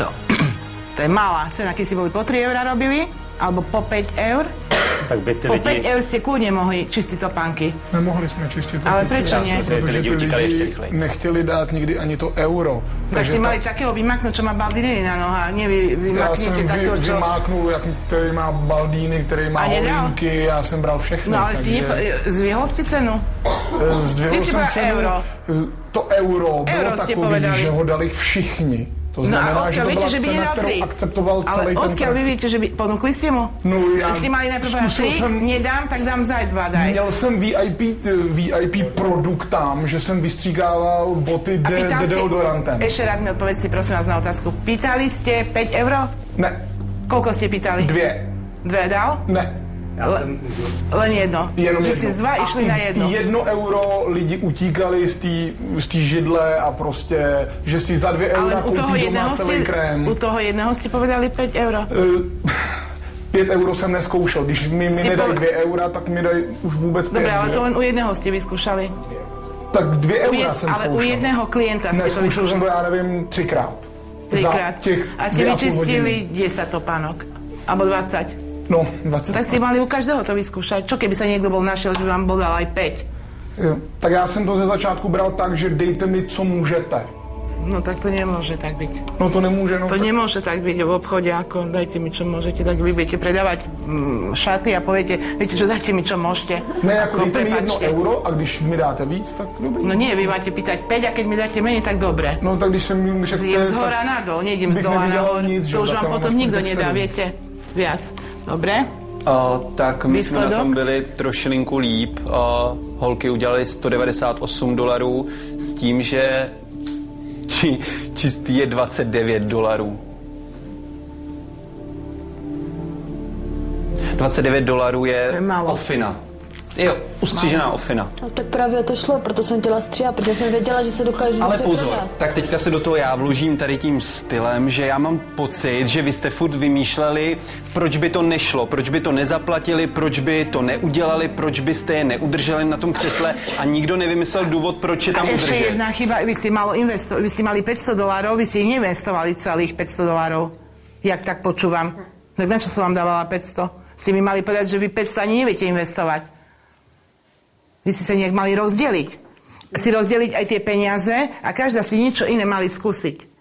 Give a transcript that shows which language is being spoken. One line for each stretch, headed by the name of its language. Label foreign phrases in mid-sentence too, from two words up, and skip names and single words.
Slovak: To je malá cena, keď si boli po 3 eurá robili, alebo po 5 eur.
Czech: Tak by ty po lidi...
Slovak: 5 eur ste kľudne mohli čistiť topánky.
Czech: Nemohli jsme čistit topánky.
Slovak: Ale prečo nie?
Czech: Protože ty lidi nechtěli dát nikdy ani to euro.
Slovak: Tak si mali takého vymaknúť, čo má baldíny na nohách. Nie vymaknete takého, čo...
Czech: Já jsem vymáknul, který má baldíny, který má holínky, já jsem bral všechno.
Slovak: No ale si zvihol ste cenu?
Czech: Zdvihl jsem cenu. Euro. To euro bylo takový, že ho dali všichni. To znamená, že to byla cena, kterou akceptoval celý ten trh.
Slovak: Ale odkiaľ vy viete, že by ponúkli ste mu? No ja... Si mali najprv 3, nedám, tak dám za 2, daj.
Czech: Měl jsem VIP produkt tam, že jsem vystříkával boty deodorantem.
Slovak: Ešte raz mi odpovedz si prosím vás na otázku. Pýtali ste 5 euro?
Czech: Ne.
Slovak: Koľko ste pýtali? 2. 2 dal?
Czech: Ne.
Slovak: Len jedno.
Czech: Jenom že jedno.
Slovak: Si z 2 išli na jedno.
Czech: €1 lidi utíkali z té židle a prostě, že si za 2 eura koupí doma celý krém.
Slovak: U toho jedného ste povedali 5 euro?
Czech: 5 euro jsem neskoušel. Když mi nedají 2 eura, tak mi dají už vůbec 5.
Slovak: Dobre, ale to len u jedného ste vyskúšali.
Czech: Tak 2 eura jsem zkoušel.
Slovak: Ale u jedného klienta ste to vyskúšali.
Czech: Neskúšel jsem to, já nevím, 3krát. 3krát.
Slovak: A ste vyčistili 10 topánok. Alebo 20. No, 20. Tak ste mali u každého to vyskúšať. Čo keby sa niekto bol našiel, že vám bol dal aj 5? Jo.
Czech: Tak já jsem to ze začátku bral tak, že dejte mi, co můžete.
Slovak: No tak to nemôže tak byť. No to nemôže. No, to nemôže tak byť v obchode, ako dajte mi, čo môžete. Tak vy budete predávať šaty a poviete, viete čo, dajte mi, čo môžete.
Czech: Ne, ako dejte mi €1 a když mi dáte víc, tak dobrý.
Slovak: No nie, vy máte pýtať 5 a keď mi dáte menej, tak dobre.
Czech: No tak když jsem mi řekl...
Slovak: Zjem z hora nadol, nejdem z dola nahor. To už vám potom nikto nedá, viete. Viac. Dobre?
Czech: Tak my jsme na tom byli trošilinku líp. Holky udělali $198 s tím, že čistý je $29. $29 je ofina. Je ustřížená ofina. No, tak právě to šlo, proto jsem chtěla stříhat, protože jsem věděla, že se dokážu Ale pozor, prodat. tak teďka se do toho já vložím tady tím stylem, že já mám pocit, že vy jste furt vymýšleli, proč by to nešlo, proč by to nezaplatili, proč by to neudělali, proč byste je neudrželi na tom křesle a nikdo nevymyslel důvod, proč je tam udržet.
Slovak: A ešte jedna chyba, vy ste mali $500, vy ste investovali celých $500. Jak tak počúvam. Tak na čo som vám dávala 500? Ste mi mali povedať, že vy 500 ani neviete investovať. Vy ste sa nejak mali rozdeliť. Si rozdeliť aj tie peniaze a každá si niečo iné mali skúsiť.